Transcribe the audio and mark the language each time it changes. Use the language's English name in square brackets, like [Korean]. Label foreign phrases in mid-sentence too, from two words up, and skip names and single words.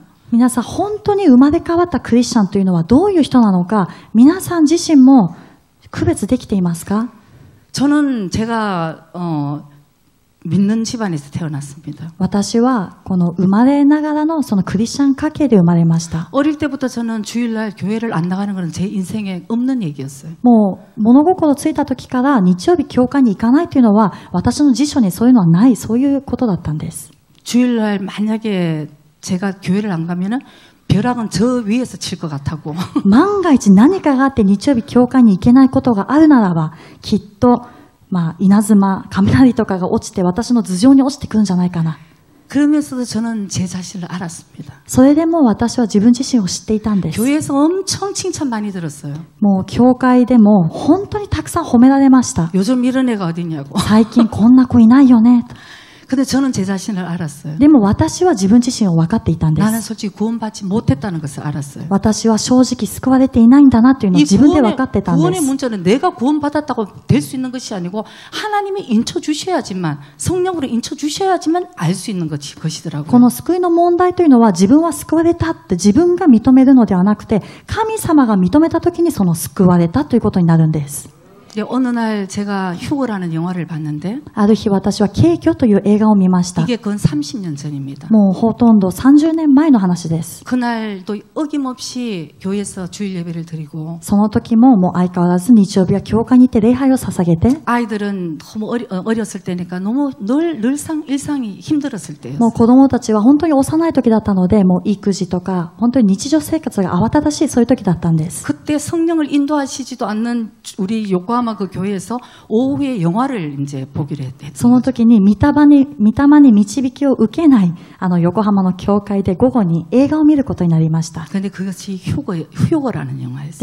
[Japanese] 皆さん本当に生まれ変わったクリスチャンというのはどういう人なのか、皆さん自身も区別できていますか？ [Korean] 저는 제가 믿는 집안에서 태어났습니다. [Japanese] 私はこの生まれながらのそのクリスチャン家系で生まれました。 [Korean] 어릴 때부터 저는 주일날 교회를 안 나가는 것은 제 인생에 없는 얘기였어요. [Japanese] もう物心ついた時から日曜日教会に行かないというのは私の辞書にそういうのはない、そういうことだったんです。 [Korean] 주일날 만약에 제가 교회를 안 가면은 벼락은 저 위에서 칠 것 같다고. [Japanese] 万が一何かがあって日曜日教会に行けないことがあるならば、きっと稲妻、雷とかが落ちて私の頭上に落ちてくるんじゃないかな。 [Korean] 그러면서도 저는 제 자신을 알았습니다. [Japanese] それでも私は自分自身を知っていたんです。 [Korean] 교회에서 엄청 칭찬 많이 들었어요. [Japanese] もう教会でも本当にたくさん褒められました。 [Korean] 요즘 이런 애가 어디냐고. [Japanese] 最近こんな子いないよね。 [Korean] 근데 저는 제 자신을 알았어요. [Japanese] でも私は自分自身を分かっていたんで [Korean] 나는 [Japanese] す。 [Korean] 솔직히 구원받지 못했다는 것을 알았어요. [Japanese] 私は正直救われていないんだなというのを [Korean] 이 [Japanese] 自分で分かってたんで [Korean] 구원의 [Japanese] す。 [Korean] 문제는 내가 구원받았다고 될 수 있는 것이 아니고 하나님이 인쳐주셔야지만 성령으로 인쳐주셔야지만 알 수 있는 [Japanese] こ [Korean] 것이더라고요. [Japanese] の救いの問題というのは自分は救われたって自分が認めるのではなくて、神様が認めた時にその救われたということになるんです。 [Korean] 어느 날 제가 휴거라는 영화를 봤는데 [Japanese] ある日私は軽挙という映画を見ました。 [Korean] 이게 근 30년 전입니다. [Japanese] もうほとんど30年前の話です。 [Korean] 그날도 어김없이 교회에서 주일 예배를 드리고 [Japanese] その時ももう相変わらず日曜日は教会に行って礼拝を捧げて、 [Korean] 아이들은 너무 어렸을 때니까 너무 일상이 힘들었을 [Japanese] もう [Korean] 때였어요. [Japanese] 子供たちは本当に幼い時だったので、もう育児とか本当に日常生活が慌ただしいそういう時だったんです。 [Korean] 그때 성령을 인도하시지도 않는 우리 요코하마 그 교회에서 오후에 영화를 이제 보기로 했대요. [Japanese] その時に御霊に導きを受けない横浜の教会で午後に映画を見ることになりました。 [Korean] 근데 그것이 휴거라는 영화였어요.